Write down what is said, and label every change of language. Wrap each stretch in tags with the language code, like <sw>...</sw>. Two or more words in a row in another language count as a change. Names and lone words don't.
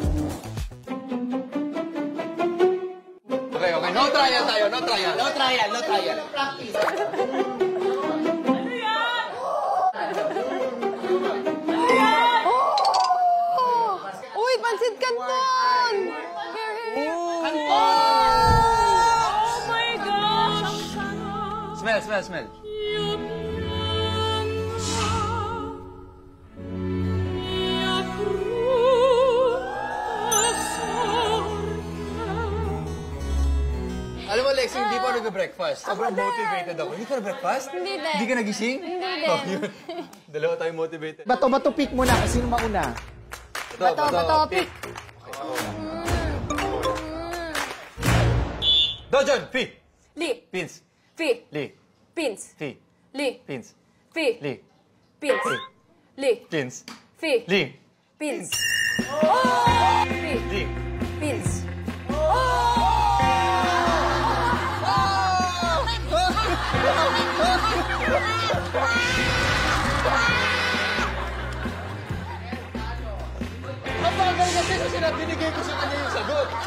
<tl>Okay.</tl> <en>No trial tayo. No trial. Practice.</en> <tl>Uy, pansit canton! Canton!</tl> <en>Oh my gosh! Smell.</en> <tl>Alam mo, Lexi, hindi pa nag-breakfast. Sobrang motivated ako. Hindi ka na-breakfast? Hindi din. Hindi ka nagising? Hindi din. Oh, yun. Dalawa tayo motivated. Bato pick muna. Sino mauna? Bato, pick. Dojon, P. Li. Pins. Fi. Li. Pins. Fi. Li. Pins. Fi. Li. Pins. Li. Pins. Fi. Li. Pins. Oh! Fi. Li. Pins. Ang bagal kasi na binigay ko sa kanya yung sagot.</tl>